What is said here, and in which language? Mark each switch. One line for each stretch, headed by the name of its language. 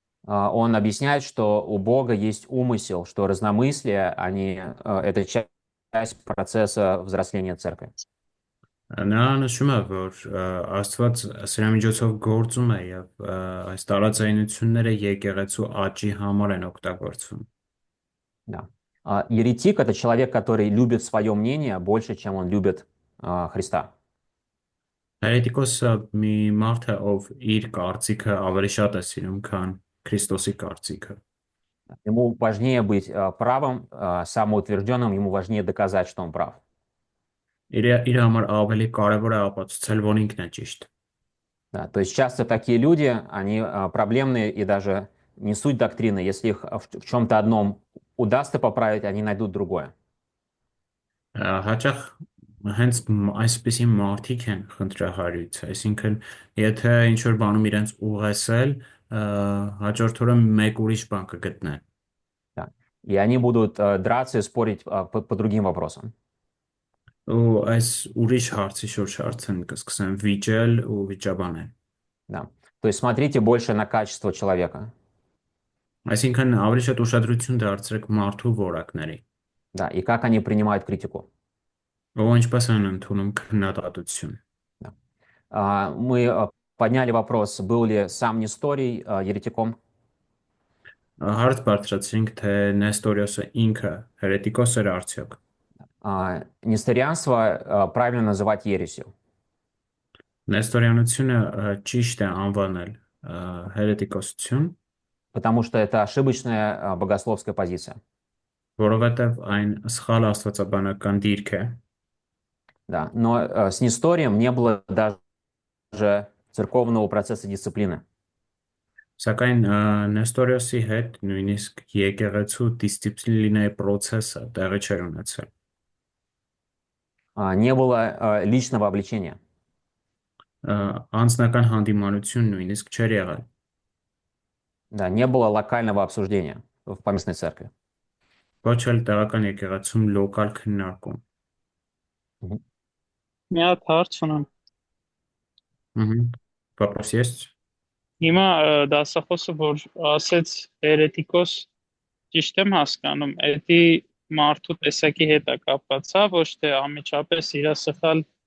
Russian: он объясняет, что у Бога есть умысел, что разномыслие, это часть процесса взросления церкви.
Armenian: Նա նշում է, որ Աստված սրա միջոցով գործում է եւ այս տարաձայնությունները եկեղեցու աճի համար են օգտագործվում։
Russian: Да. Еретик — это человек, который любит свое мнение больше, чем он любит Христа.
Armenian: Հերետիկոսը մի մարդ է, ով իր կարծիքը ավելի շատ է սիրում, քան Քրիստոսի կարծիքը։
Russian: Ему важнее быть правым, самоутвержденным, ему важнее доказать, что он прав.
Armenian: Իր համար ավելի կարևոր է ապացուցել, որ ինքն է ճիշտ։
Russian: Да, то есть часто такие люди, они проблемные и даже не суть доктрины. Если их в чем-то одном удастся поправить, они найдут другое.
Armenian: Հաճախ հենց այսպիսի մարդիկ են խնդրահարույց, այսինքն եթե ինչ-որ բանում իրենց ուղեսել, հաջորդ օրը մեկ ուրիշ բան կգտնեն։
Russian: Да. И они будут драться и спорить по другим вопросам.
Armenian: Ու այս ուրիշ հարցի շուրջ արդեն կսկսեն վիճել ու վիճաբանել։
Russian: Да. То есть смотрите больше на качество человека.
Armenian: Այսինքն ավելի շատ ուշադրություն дարձրեք մարդու որակների։
Russian: Да, и как они принимают критику.
Armenian: Ու ինչպես են ընդունում քննադատություն։
Russian: Да. Мы подняли вопрос, был ли сам Несторий еретиком.
Armenian: Հարց բարձրացրինք, թե Նեստորիոսը ինքը հերետիկոս էր արդյոք։
Russian: Несторианство правильно называть ересью.
Armenian: Նեստորյանությունը ճիշտ է անվանել հերետիկոսություն,
Russian: Потому что это ошибочная богословская позиция.
Armenian: որովհետև այն սխալ աստվածաբանական դիրք է,
Russian: Да. Но с Несторием не было даже церковного процесса дисциплины.
Armenian: սակայն Նեստորիոսի հետ նույնիսկ եկեղեցու դիսցիպլինայի process-ը տեղի չէր ունեցել։
Russian: Не было личного обличения.
Armenian: Անձնական հանդիմանություն նույնիսկ չէր եղել։
Russian: Да, не было локального обсуждения в поместной церкви.
Armenian: Ոչ էլ տեղական եկեղեցում լոկալ քննարկում։ Մի հատ հարց ունեմ։
Russian: Вопрос есть?
Armenian: Հիմա դասախոսը որ ասեց հերետիկոս ճիշտ եմ հասկանում, էդի մարդու տեսակի հետ է կապված, հա, ոչ թե անմիջապես իր սխալ